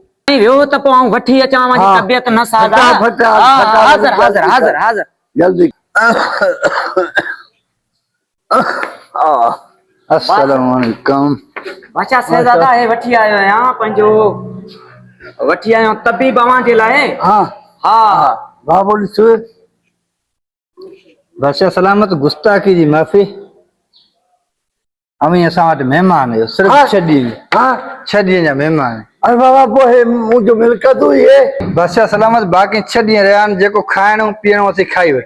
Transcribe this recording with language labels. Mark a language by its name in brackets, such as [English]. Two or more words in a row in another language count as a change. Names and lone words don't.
[Sindhi] वियो त पोइ आऊं वठी अचां अवां जी तबियत न साज़ आहे हाज़िर हाज़िर हाज़िर हाज़िर [Arabic] जल्दी السلام عليكم [Sindhi] बादशाह शहजादा हे वठी आयो आहियां पंहिंजो वठी आयो तबीब अवां जे लाइ हाँ हाँ बाबू बादशाह सलामत गुस्ताखी जी माफ़ी अमी असां वटि महिमान आयो सिर्फ 6 ॾींहं हाँ 6 ॾींहं जा महिमान अरे बाबा पोइ मुंहिंजो मिल्कतूं इहे बादशाह सलामत बाक़ी 6 ॾींहं रहिया आहिनि जेको खाइणो पीअणो असीं खाई वठ